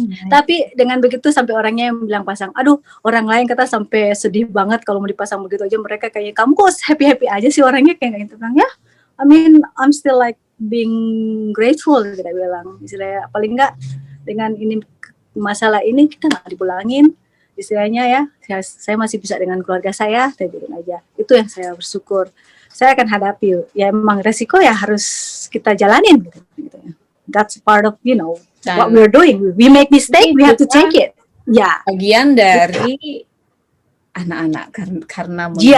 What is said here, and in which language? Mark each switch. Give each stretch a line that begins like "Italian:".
Indonesian: Tapi dengan begitu sampai orangnya yang bilang pasang, aduh, orang lain kata sampai sedih banget kalau mau dipasang begitu aja. Mereka kayaknya, kamu kok happy-happy aja sih orangnya kayak gitu. Bilang, ya,
English: I mean, I'm still like being grateful,
Indonesian: kita bilang. Istilahnya, paling enggak dengan ini masalah ini kita nggak dipulangin. Istilahnya ya, saya masih bisa dengan keluarga saya bilang aja. Itu yang saya bersyukur. Saya akan hadapi. Ya emang resiko ya harus kita jalanin gitu.
English: That's part of what we're doing. We make mistake, we have to take it.
Indonesian: Ya. Bagian dari anak-anak karena